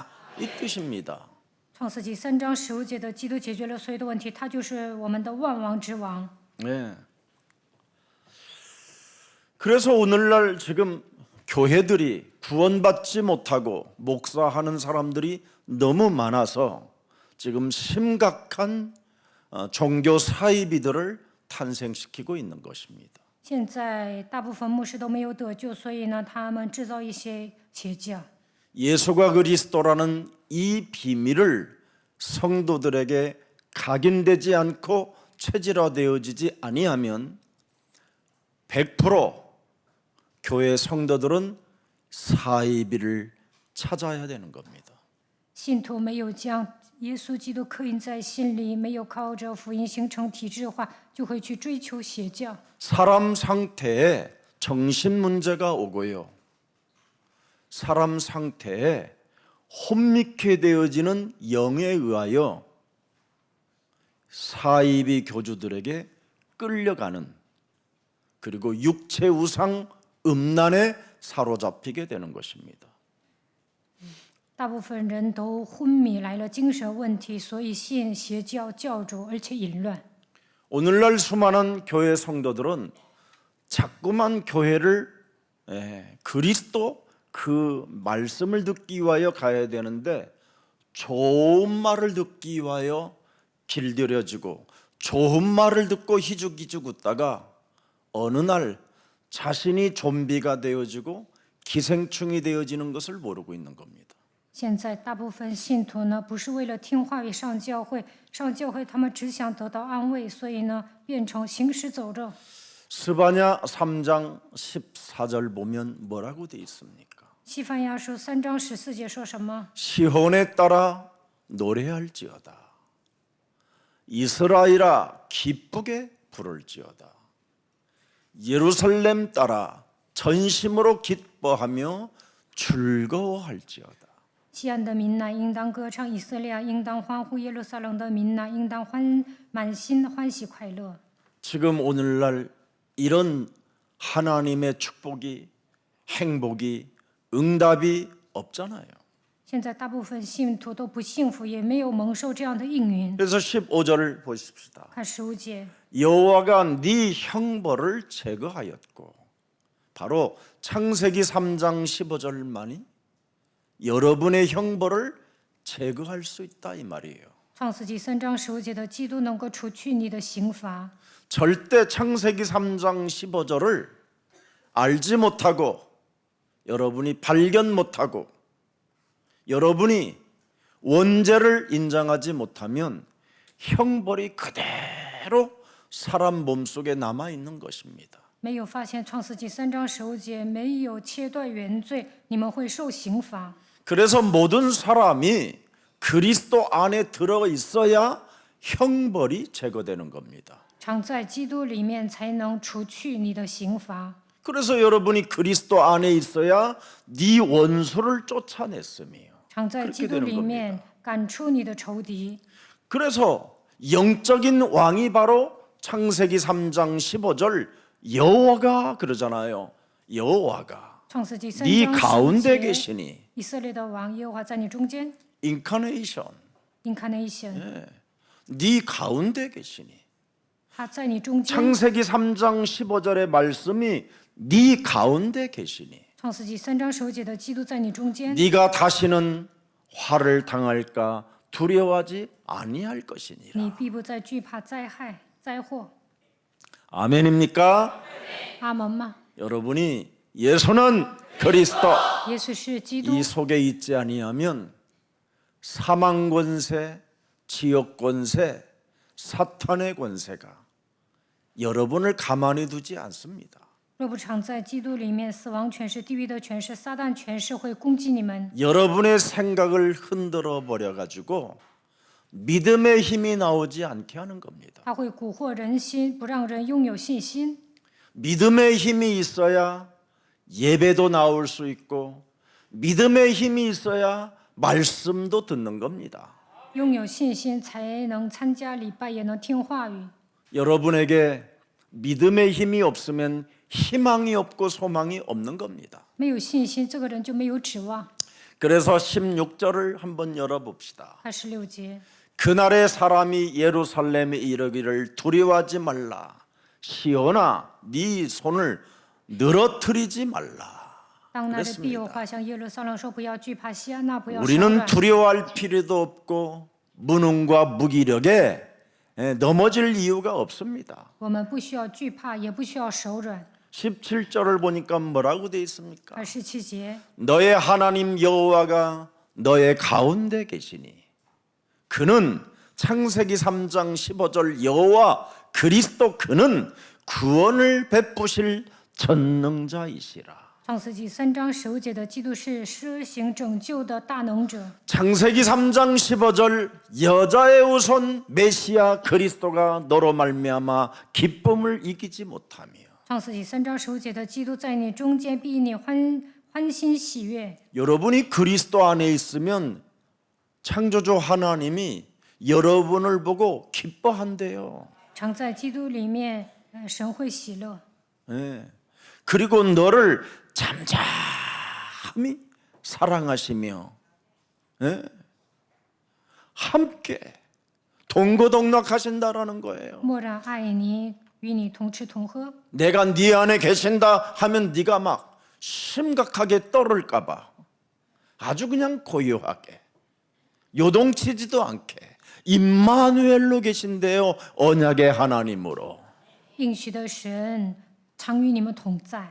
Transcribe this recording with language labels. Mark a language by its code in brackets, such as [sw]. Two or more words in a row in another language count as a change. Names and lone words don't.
[ko] 이 뜻입니다. [zh] 创世纪3章15节的基督解决了所有的问题，他就是我们的万王之王。 [ko] 네. 그래서 오늘날 지금 교회들이 구원받지 못하고 목사하는 사람들이 너무 많아서 지금 심각한 종교 사이비들을 탄생시키고 있는 것입니다. [zh] 现在大部分牧师都没有得救，所以呢，他们制造一些邪教。 [ko] 예수가 그리스도라는 이 비밀을 성도들에게 각인되지 않고 체질화되어지지 아니하면 100% 교회 성도들은 사이비를 찾아야 되는 겁니다. [zh] 信徒没有将耶稣基督刻印在心里，没有靠着福音形成体制化，就会去追求邪教。 [ko] 사람 상태에 정신 문제가 오고요. 사람 상태에 혼미케 되어지는 영에 의하여 사이비 교주들에게 끌려가는 그리고 육체 우상 음란에 사로잡히게 되는 것입니다. [zh] 大部分人都昏迷来了精神问题，所以信邪教教主，而且淫乱。 [ko] 오늘날 수많은 교회 성도들은 자꾸만 교회를 그리스도 그 말씀을 듣기 위하여 가야 되는데 좋은 말을 듣기 위하여 길들여지고 좋은 말을 듣고 희죽희죽 웃다가 어느 날 자신이 좀비가 되어지고 기생충이 되어지는 것을 모르고 있는 겁니다. [zh] 现在大部分信徒呢，不是为了听话语上教会，上教会他们只想得到安慰，所以呢，变成行尸走肉。 [ko] 스바냐 3장 14절 보면 뭐라고 돼 있습니까? [zh] 西番雅书3章14节说什么？ [ko] 시온에 따라 노래할지어다. 이스라엘아 기쁘게 부를지어다. 예루살렘 따라 전심으로 기뻐하며 즐거워할지어다. [zh] 西安的民呐，应当歌唱；以色列啊，应当欢呼；耶路撒冷的民呐，应当满心欢喜快乐。 [ko] 지금 오늘날 이런 하나님의 축복이 행복이 응답이 없잖아요. [zh] 现在大部分信徒都不幸福，也没有蒙受这样的应允。 [ko] 그래서 15절을 보십시다. [zh] 看15节， [ko] 여호와가 네 형벌을 제거하였고 바로 창세기 3장 15절만이 여러분의 형벌을 제거할 수 있다 이 말이에요. [zh] 创世纪3章15节的基督能够除去你的刑罚。 [ko] 절대 창세기 3장 15절을 알지 못하고 여러분이 발견 못하고 여러분이 원죄를 인정하지 못하면 형벌이 그대로 사람 몸속에 남아 있는 것입니다. [zh] 没有发现创世纪3章15节，没有切断原罪，你们会受刑罚。 [ko] 그래서 모든 사람이 그리스도 안에 들어 있어야 형벌이 제거되는 겁니다. [zh] 常在基督里面才能除去你的刑罚。 [ko] 그래서 여러분이 그리스도 안에 있어야 네 원수를 쫓아냈으며 [zh] 常在基督里面赶出你的仇敌。 [ko] 그래서 영적인 왕이 바로 창세기 3장 15절 여호와가 그러잖아요. 여호와가 [zh] 创世纪3 [ko] 네 [zh] 章 [ko] 가운데 [zh] 15节， [ko] 계시니 [zh] 以色列的王耶和华在你中间 [ko] 인카네이션 [zh] ，incarnation， [ko] 네 가운데 계시니 [zh] 他在你中间。 [ko] 창세기 3장 15절의 말씀이 네 가운데 계시니 [zh] 创世纪3章15节的基督在你中间， [ko] 네가 다시는 화를 당할까 두려워하지 아니할 것이니라. [zh] 你必不再惧怕灾害灾祸。 [ko] 아멘입니까? [zh] 阿门吗？ [ko] 여러분이 예수는 그리스도 [zh] 耶稣是基督 [ko] 이 ， 속에 있지 아니하면 사망 권세, 지옥 권세, 사탄의 권세가 여러분을 가만히 두지 않습니다. [zh] 若不常在基督里面，死亡权势、地狱的权势、撒旦权势会攻击你们， [ko] 여러분의 생각을 흔들어 버려 가지고 믿음의 힘이 나오지 않게 하는 겁니다. [zh] 他会蛊惑人心，不让人拥有信心。 [ko] 믿음의 힘이 있어야 예배도 나올 수 있고 믿음의 힘이 있어야 말씀도 듣는 겁니다. [zh] 拥有信心才能参加礼拜，也能听话语。 [ko] 여러분에게 믿음의 힘이 없으면 희망이 없고 소망이 없는 겁니다. [zh] 没有信心，这个人就没有指望。 [ko] 그래서 16절을 한번 열어봅시다. [zh] 看16节， [ko] 그날에 사람이 예루살렘에 이르기를 두려워하지 말라. 시온아 네 손을 늘어뜨리지 말라. [zh] 当那日必有话向耶路撒冷说：“不要惧怕，西安娜不要手 [ko] 우리는 [zh] 软。 [ko] 두려워할 필요도 없고 무능과 무기력에 넘어질 이유가 없습니다. [zh] 我们不需要惧怕，也不需要手软。 [ko] 17절을 보니까 뭐라고 돼 있습니까? [zh] 看17节， [ko] 너의 하나님 여호와가 너의 가운데 계시니 그는 창세기 3장 15절 여호와 그리스도 그는 구원을 베푸실 전능자이시라. [zh] 创世纪3章15节的基督是施行拯救的大能者。 [ko] 창세기 3장 15절 여자의 후손 메시아 그리스도가 너로 말미암아 기쁨을 이기지 못하며 [zh] 创世纪3章15节的基督在你中间，必你欢欣喜悦。 [ko] 여러분이 그리스도 안에 있으면 창조주 하나님이 여러분을 보고 기뻐한대요. [zh] 常在基督里面，神会喜乐。 [ko] 예. 그리고 너를 잠잠히 사랑하시며 예? 함께 동거동락하신다라는 거예요. [zh] 默然爱你，与你同吃同喝。 [ko] 내가 네 안에 계신다 하면 네가 막 심각하게 떨을까 봐 아주 그냥 고요하게 요동치지도 않게 임마누엘로 계신대요. 언약의 하나님으로. [zh] 应许的神常与你们同在。